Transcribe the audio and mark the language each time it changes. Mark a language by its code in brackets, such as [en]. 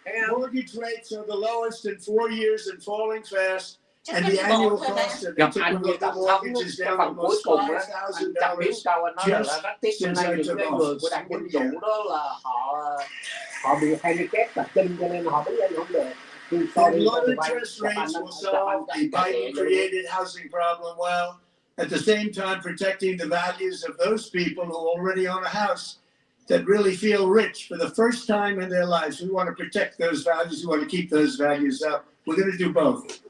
[en] Mortgage rates are the lowest in 4 years and falling fast. And the annual cost of [vi] Gặp anh như Tổng Thống, cái phần cuối cùng đó, anh chẳng biết sao anh nói là rất tiếc hôm nay những cái người của đảng Dân Chủ đó là họ bị handicap và chân cho nên họ đứng đây không được. [en] The low interest rates will solve the Biden-created housing problem well, at the same time protecting the values of those people who already own a house that really feel rich for the first time in their lives. We want to protect those values. We want to keep those values up. We're going to do both.